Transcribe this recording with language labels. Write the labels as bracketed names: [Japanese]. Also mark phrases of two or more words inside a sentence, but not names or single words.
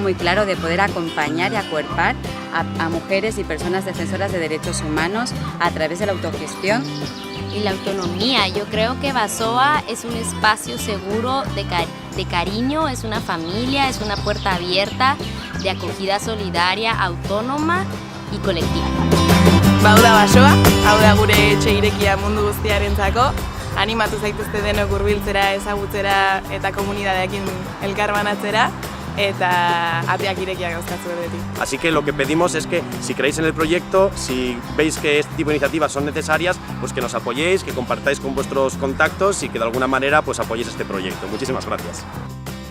[Spanish] Muy claro de poder acompañar y acuerpar a mujeres y personas defensoras de derechos humanos a través de la autogestión. Y la autonomía, yo creo que Basoa es un espacio seguro de cariño, es una familia, es una puerta abierta de acogida solidaria, autónoma y colectiva. [Basque] Bauda Basoa, hau da gure etxe irekia mundu guztiarentzako. Animatu zaituzte denok hurbiltzera, ezagutzera eta komunitateekin elkarbanatzera. Eta ateak irekiak dauzkatzu beti. [Spanish] Así que lo que pedimos es que si creéis en el proyecto, si veis que este tipo de iniciativas son necesarias, pues que nos apoyéis, que compartáis con vuestros contactos y que de alguna manera pues apoyéis este proyecto. Muchísimas gracias.